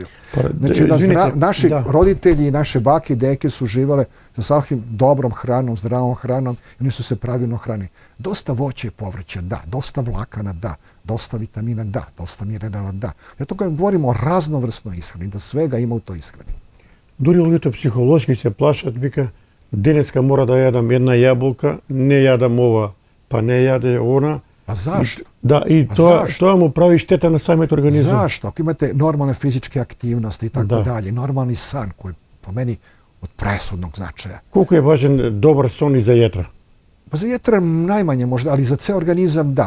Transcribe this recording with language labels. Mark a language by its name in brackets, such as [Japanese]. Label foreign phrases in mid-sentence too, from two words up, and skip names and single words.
[Serbian] Znači, naši roditelji i naše bake i deke su živale sa svakim dobrom hranom, zdravom hranom i oni su se pravilno hranili. Dosta voća i povrća, da. Dosta vlakana, da. Dosta vitamina, da. Dosta minerala, da. Zato kad govorimo o raznovrsnoj ishrani, da svega ima u toj ishrani. [Macedonian] Дури луѓето психолошки се плашат, вика, денеска мора да јадам една јаболка, не јадам ова, па не јаде она. [Serbian] A zašto? Da, i to mu pravi šteta na samom organizmu. Zašto? Ako imate normalne fizičke aktivnosti i tako dalje, normalni san koji je po meni od presudnog značaja. Koliko je važan dobar son i za jetra? Pa za jetra najmanje možda, ali za ceo organizam da.